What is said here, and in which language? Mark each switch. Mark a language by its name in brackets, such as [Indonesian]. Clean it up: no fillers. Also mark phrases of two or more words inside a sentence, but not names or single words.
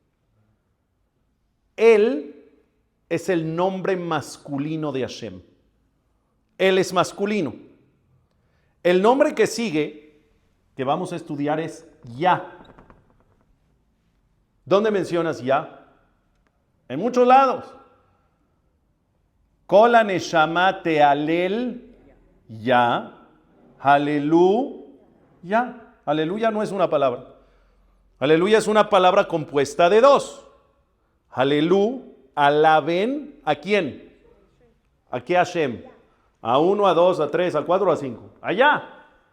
[Spanish] Él es el nombre masculino de Hashem. Él es masculino. El nombre que sigue, que vamos a estudiar, es Yah. ¿Dónde mencionas Yah? En muchos lados. [Hebrew] כל הנשמה תהלל יה. [Spanish] Aleluya. Aleluya no es una palabra. Aleluya es una palabra compuesta de 2. Aleluya, alaben, ¿a quién? ¿A qué Hashem? A 1, a 2, a 3, a 4, a 5. Allá.